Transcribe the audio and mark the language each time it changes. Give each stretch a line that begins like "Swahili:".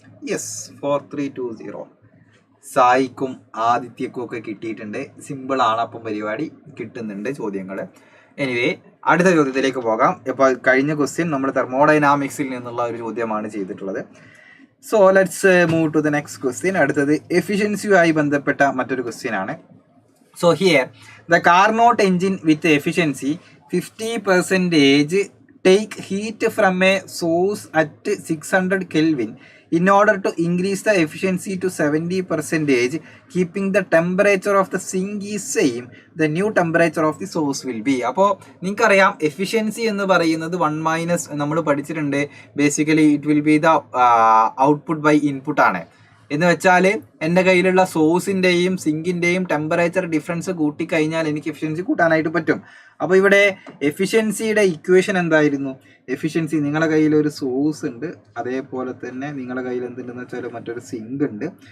Malayalam: Yes, 4320. സായിക്കും ആദിത്യക്കും ഒക്കെ കിട്ടിയിട്ടുണ്ട്. സിമ്പിളാണ്. അപ്പം പരിപാടി കിട്ടുന്നുണ്ട് ചോദ്യങ്ങൾ. എനിവേ അടുത്ത ചോദ്യത്തിലേക്ക് പോകാം. ഇപ്പോൾ കഴിഞ്ഞ ക്വസ്റ്റ്യൻ നമ്മൾ തെർമോഡൈനാമിക്സിൽ നിന്നുള്ള ഒരു ചോദ്യമാണ് ചെയ്തിട്ടുള്ളത്.
English: So let's move to the next question.
Malayalam: അടുത്തത് എഫിഷ്യൻസിയുമായി ബന്ധപ്പെട്ട മറ്റൊരു ക്വസ്റ്റ്യൻ ആണ്.
English: So here the Carnot engine with efficiency 50% take heat from a source at 600 Kelvin in order to increase the efficiency to 70%, keeping the temperature of the sink is same, the new temperature of the source will be.
Malayalam: അപ്പോൾ നിങ്ങൾക്കറിയാം efficiency എന്ന് പറയുന്നത് 1 - നമ്മൾ പഠിച്ചിട്ടുണ്ട്.
English: Basically it will be the output by input ആണ്.
Malayalam: എന്ന് വെച്ചാൽ എൻ്റെ കയ്യിലുള്ള സോഴ്സിൻ്റെയും സിങ്കിൻ്റെയും ടെമ്പറേച്ചർ ഡിഫറൻസ് കൂട്ടിക്കഴിഞ്ഞാൽ എനിക്ക് എഫിഷ്യൻസി കൂട്ടാനായിട്ട് പറ്റും. അപ്പോൾ ഇവിടെ എഫിഷ്യൻസിയുടെ ഇക്വേഷൻ എന്തായിരുന്നു? എഫിഷ്യൻസി, നിങ്ങളുടെ കയ്യിൽ ഒരു സോഴ്സ് ഉണ്ട്, അതേപോലെ തന്നെ നിങ്ങളുടെ കയ്യിൽ എന്തുണ്ടെന്ന് വെച്ചാൽ മറ്റൊരു സിങ്ക് ഉണ്ട്.